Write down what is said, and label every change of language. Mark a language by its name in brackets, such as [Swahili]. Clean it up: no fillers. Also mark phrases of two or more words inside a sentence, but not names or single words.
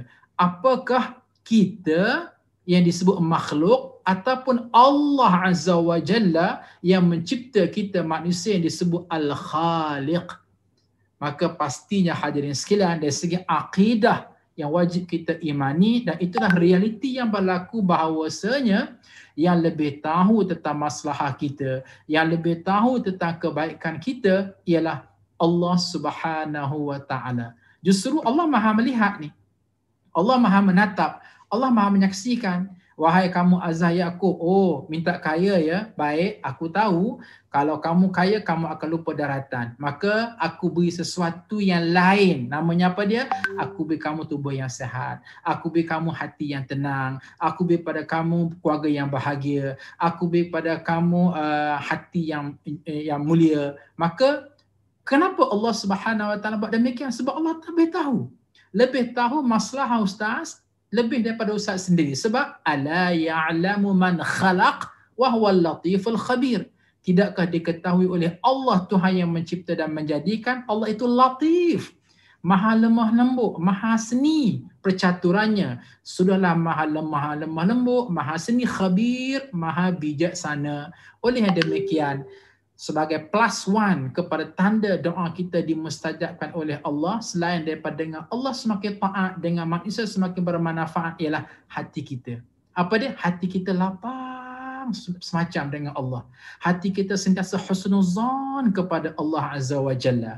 [Malay] Apakah kita yang disebut makhluk ataupun Allah [Arabic] عز وجل [Malay] yang mencipta kita manusia yang disebut Al-Khaliq. Maka pastinya hadirin sekalian, dari segi akidah yang wajib kita imani, dan itulah realiti yang berlaku, bahawasanya yang lebih tahu tentang maslahah kita, yang lebih tahu tentang kebaikan kita ialah Allah [Arabic] سبحانه وتعالى. [Malay] Justru Allah Maha melihat ni. Allah Maha menatap, Allah Maha menyaksikan. Wahai kamu Azhar Yaqub, oh minta kaya ya, baik, aku tahu kalau kamu kaya kamu akan lupa daratan. Maka aku beri sesuatu yang lain. Namanya apa dia? Aku beri kamu tubuh yang sihat. Aku beri kamu hati yang tenang. Aku beri pada kamu keluarga yang bahagia. Aku beri pada kamu hati yang mulia. Maka kenapa Allah [Arabic] سبحانه وتعالى [Malay] buat demikian? Sebab Allah lebih tahu. Lebih tahu masalah Ustaz lebih daripada Ustaz sendiri. [Arabic] Sebab ألا يعلم من خلق وهو اللطيف الخبير. [Malay] Tidakkah diketahui oleh Allah Tuhan yang mencipta dan menjadikan? Allah itu latif, maha lemah lembut, maha seni percaturannya. Sudahlah maha lemah lembut, maha seni, khabir, maha bijaksana. Oleh yang demikian, sebagai [English] plus one [Malay] kepada tanda doa kita dimustajabkan oleh Allah, selain daripada dengan Allah semakin taat, dengan manusia semakin bermanfaat, ialah hati kita. Apa dia? Hati kita lapang semacam dengan Allah. Hati kita sentiasa husnuzan kepada Allah [Arabic] عز وجل.